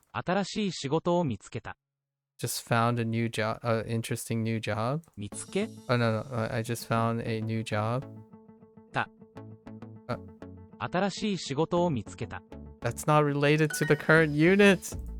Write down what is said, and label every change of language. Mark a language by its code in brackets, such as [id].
[ja] 新しい仕事を見つけた。 [en] Just found a new job, interesting new job? [ja] 見つけ [en] Oh, no, I just found a new job. [ja] 新しい仕事を見つけた。 [en] That's not related to the current unit.